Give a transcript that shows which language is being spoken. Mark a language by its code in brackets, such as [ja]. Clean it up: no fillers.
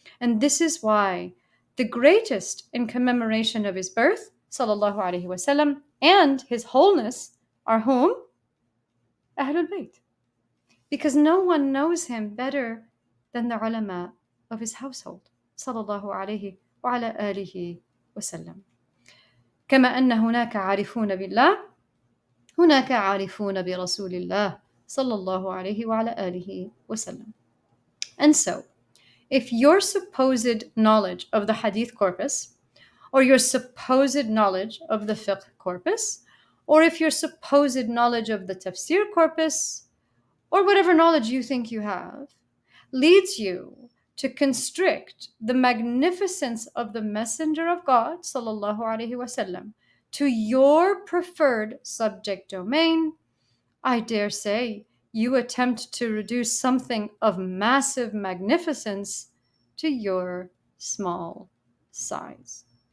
[en] And this is why the greatest in commemoration of his birth, sallallahu alaihi wasallam, and his wholeness are whom? Ahlul Bayt. Because no one knows him better than the ulama of his household, sallallahu alaihi wa ala alihi wasallam. [ar] كما أن هناك عارفون بالله هناك عارفون برسول الله صلى الله عليه وعلى آله وسلم. [en] And so, if your supposed knowledge of the hadith corpus, or your supposed knowledge of the fiqh corpus, or if your supposed knowledge of the tafsir corpus, or whatever knowledge you think you have, leads you to constrict the magnificence of the Messenger of God, sallallahu alaihi wasallam, to your preferred subject domain, I dare say you attempt to reduce something of massive magnificence to your small size.